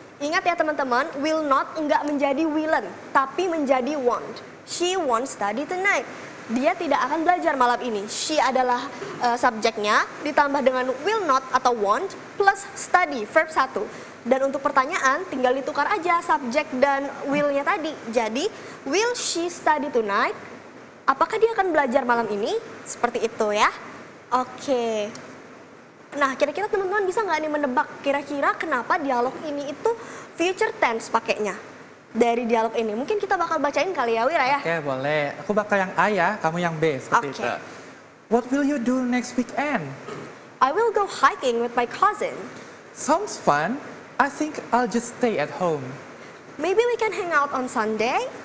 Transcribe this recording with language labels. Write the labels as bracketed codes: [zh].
[id] Ingat ya teman-teman, will not enggak menjadi willen, tapi menjadi won't. [en] She won't study tonight. [id] Dia tidak akan belajar malam ini. She adalah subjeknya, ditambah dengan will not atau won't, plus study, verb 1. Dan untuk pertanyaan, tinggal ditukar aja subjek dan will-nya tadi. [en] Jadi, will she study tonight? [id] Apakah dia akan belajar malam ini? Seperti itu ya. Oke. Nah, kira-kira teman-teman bisa nggak nih menebak kira-kira kenapa dialog ini itu future tense pakainya? Dari dialog ini, mungkin kita bakal bacain kali ya, Wira ya? Oke, boleh. Aku bakal yang A ya, kamu yang B, seperti itu. [en] What will you do next weekend? I will go hiking with my cousin. Sounds fun. I think I'll just stay at home. Maybe we can hang out on Sunday?